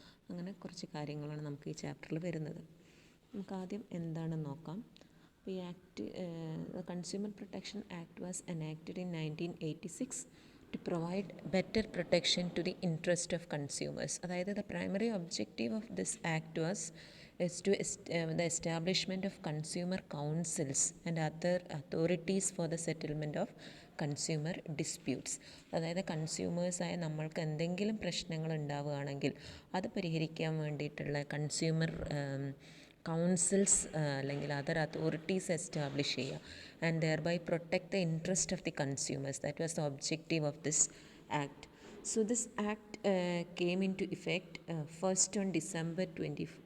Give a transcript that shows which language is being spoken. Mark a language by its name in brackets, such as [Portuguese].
[Malayalam] അങ്ങനെ കുറച്ച് കാര്യങ്ങളാണ് നമുക്ക് ഈ ചാപ്റ്ററിൽ വരുന്നത്. നമുക്ക് ആദ്യം എന്താണെന്ന് നോക്കാം. [English] The Consumer Protection Act was enacted in 1986 to provide better protection to the interest of consumers. [Malayalam] അതായത് [English] the primary objective of this act is the establishment of consumer councils and other authorities for the settlement of consumer disputes. [Malayalam] അതായത് കൺസ്യൂമേഴ്സായ നമ്മൾക്ക് എന്തെങ്കിലും പ്രശ്നങ്ങൾ ഉണ്ടാവുകയാണെങ്കിൽ അത് പരിഹരിക്കാൻ വേണ്ടിയിട്ടുള്ള consumer councils അല്ലെങ്കിൽ അതർ അതോറിറ്റീസ് എസ്റ്റാബ്ലിഷ് ചെയ്യുക [English] And thereby protect the interest of the consumers. That was the objective of this act. So this act came into effect first on December 20.